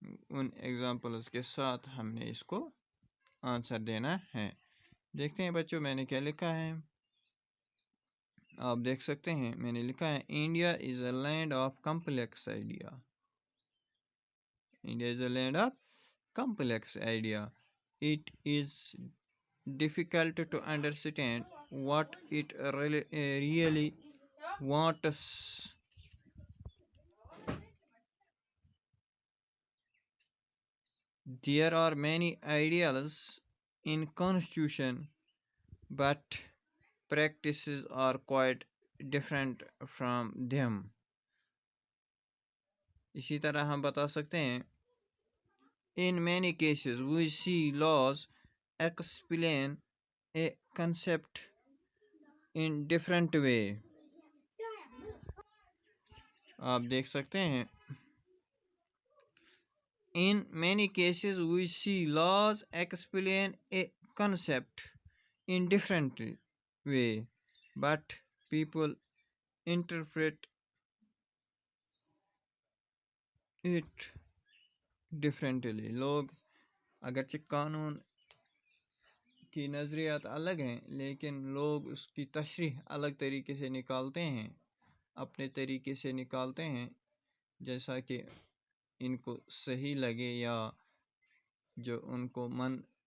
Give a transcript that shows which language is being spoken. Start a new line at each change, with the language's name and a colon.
Urdu: ان examples کے ساتھ ہم نے اس کو آنسر دینا ہے۔ دیکھتے ہیں بچوں میں نے کیا لکھا ہے۔ آپ دیکھ سکتے ہیں میں نے لکھا ہے
English: India is a land of complex idea. India is a land of complex idea. It is difficult to understand what it really wants. There are many ideals in constitution, but practices are quite different from them.
Urdu: اسی طرح ہم بتا سکتے ہیں
English: In many cases, we see laws explain a concept in different way.
Urdu: آپ دیکھ سکتے ہیں
English: In many cases, we see laws explain a concept in different way, but people interpret it differently.
Urdu: لوگ اگرچہ قانون کی نظریات الگ ہیں، لیکن لوگ اس کی تشریح الگ طریقے سے نکالتے ہیں، اپنے طریقے سے نکالتے ہیں، جیسا کہ ان کو صحیح لگے یا جو ان کو من